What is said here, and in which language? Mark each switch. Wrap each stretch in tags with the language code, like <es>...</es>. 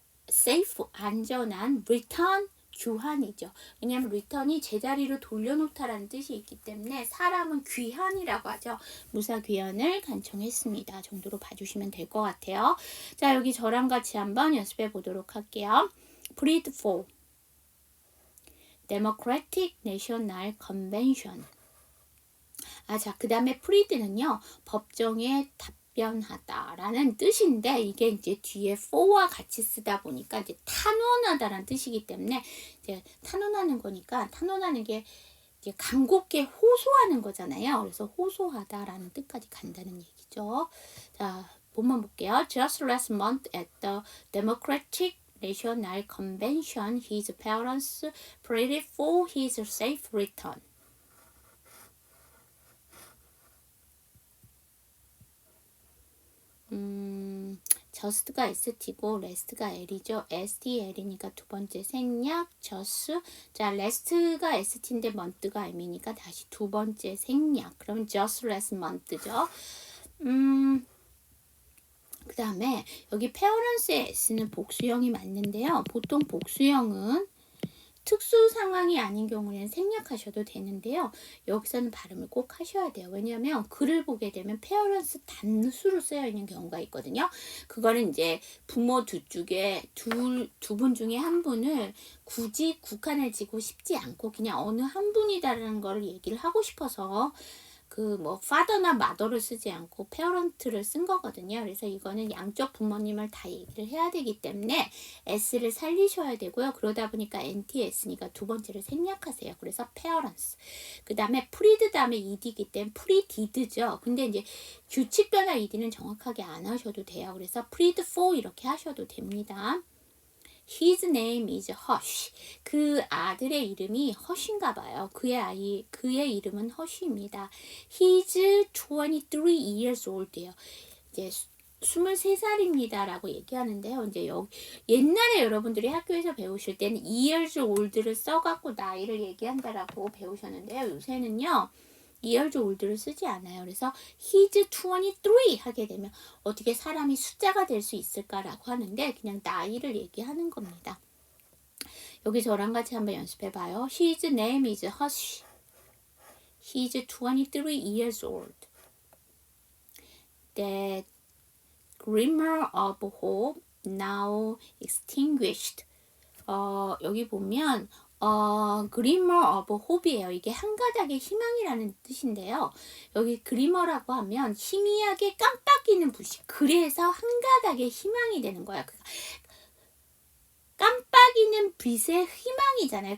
<ko>safe, 안전한, return, 귀환이죠. 왜냐하면 return이 제자리로 돌려놓다라는 뜻이 있기 때문에 사람은 귀환이라고 하죠. 무사귀환을 간청했습니다. 정도로 봐주시면 될 것 같아요. 자, 여기 저랑 같이 한번 연습해 보도록 할게요.</ko> <en>Plead for Democratic National Convention.</en> <ko>자, 그 다음에 plead는요, 법정에 답변하다라는 뜻인데, 이게 이제 뒤에 for와 같이 쓰다 보니까 이제 탄원하다라는 뜻이기 때문에, 이제 탄원하는 거니까, 탄원하는 게 이제 간곡게 호소하는 거잖아요. 그래서 호소하다라는 뜻까지 간다는 얘기죠. 자, 본문 볼게요.</ko> <en>Just last month at the Democratic National Convention, his parents pleaded for his safe return.</en> <ko>just가 st고 rest가 l이죠. STL이니까 두 번째 생략, just. 자, rest가 st인데 month가 m이니까 다시 두 번째 생략. 그러면</ko> <en>just last month죠.</en> <ko>그 다음에 여기 parents의 s는 복수형이 맞는데요. 보통 복수형은 특수 상황이 아닌 경우에는 생략하셔도 되는데요. 여기서는 발음을 꼭 하셔야 돼요. 왜냐하면 글을 보게 되면 페어런스 단수로 쓰여 있는 경우가 있거든요. 그거는 이제 부모 두 쪽에 두 분 중에 한 분을 굳이 국한을 지고 싶지 않고 그냥 어느 한 분이다라는 걸 얘기를 하고 싶어서 그 뭐 father나 mother를 쓰지 않고 parent를 쓴 거거든요. 그래서 이거는 양쪽 부모님을 다 얘기를 해야 되기 때문에 s를 살리셔야 되고요. 그러다 보니까 NTS니까 두 번째를 생략하세요. 그래서 parents. 그 다음에 plead 다음에 ed이기 때문에 pleaded죠. 근데 이제 규칙 변화 ed는 정확하게 안 하셔도 돼요. 그래서 plead for 이렇게 하셔도 됩니다.</ko> <en>His name is Hush.</en> <ko>그 아들의 이름이 허쉬인가 봐요. 그의 이름은 허쉬입니다.</ko> <en>He's 23 years old예요.</en> <ko>이제 23살입니다. 라고 얘기하는데요. 이제 옛날에 여러분들이 학교에서 배우실 때는 years old를 써갖고 나이를 얘기한다라고 배우셨는데요. 요새는요. years old를 쓰지 않아요. 그래서 he's 23 하게 되면 어떻게 사람이 숫자가 될 수 있을까라고 하는데 그냥 나이를 얘기하는 겁니다. 여기 저랑 같이 한번 연습해 봐요.</ko> <en>His name is Hush. He's 23 years old. That glimmer of hope now extinguished.</en> <ko>여기 보면 glimmer of hope이에요. 이게 한 가닥의 희망이라는 뜻인데요. 여기 glimmer라고 하면 희미하게 깜빡이는 불씨. 그래서 한 가닥의 희망이 되는 거야. 깜빡이는 빛의 희망이잖아요.</ko>